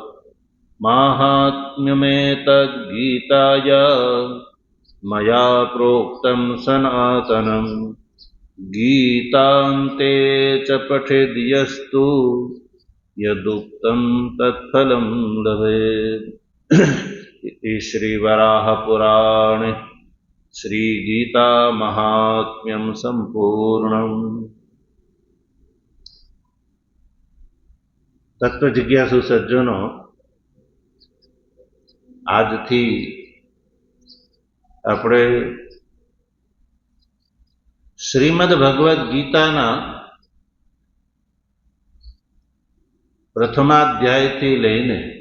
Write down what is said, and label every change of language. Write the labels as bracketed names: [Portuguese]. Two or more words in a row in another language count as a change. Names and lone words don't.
[Sanskrit] माहात्म्यमेतद्गीताया मया प्रोक्तं सनातनं गीतान्ते च पठेद्यस्तु यदुक्तं तत्फलं लभेत्। इति श्रीवराहपुराणे श्रीगीतामाहात्म्यं सम्पूर्णम्। [Gujarati] તત્વ જિજ્ઞાસુ સજ્જનો, આજથી આપણે શ્રીમદ ભગવદ્ ગીતાના પ્રથમાધ્યાયથી લઈને